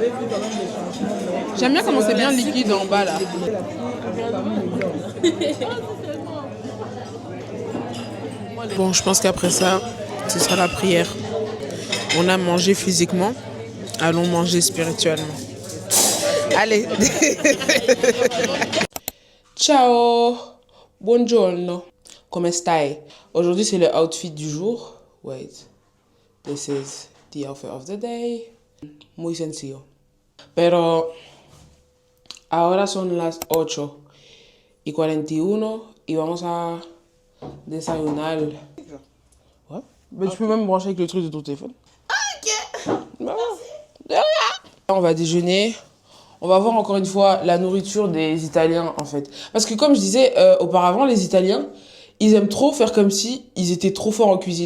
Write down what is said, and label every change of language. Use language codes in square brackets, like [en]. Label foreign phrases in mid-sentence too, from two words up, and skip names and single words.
[fr] J'aime bien comment c'est bien liquide en bas là. Bon, je pense qu'après ça, ce sera la prière. On a mangé physiquement, allons manger spirituellement. Allez. [it] Ciao. Buongiorno. Come stai? [fr] Aujourd'hui, c'est le outfit du jour. [en] Wait. This is the outfit of the day. [es] Muy sencillo. Pero ahora son las 8 y 41 y vamos a desayunar. [fr] Ouais. Mais tu peux même brancher avec le truc de ton téléphone. Ok. Bah, on va déjeuner. On va voir encore une fois la nourriture des Italiens en fait. Parce que comme je disais auparavant, les Italiens, ils aiment trop faire comme si ils étaient trop forts en cuisine.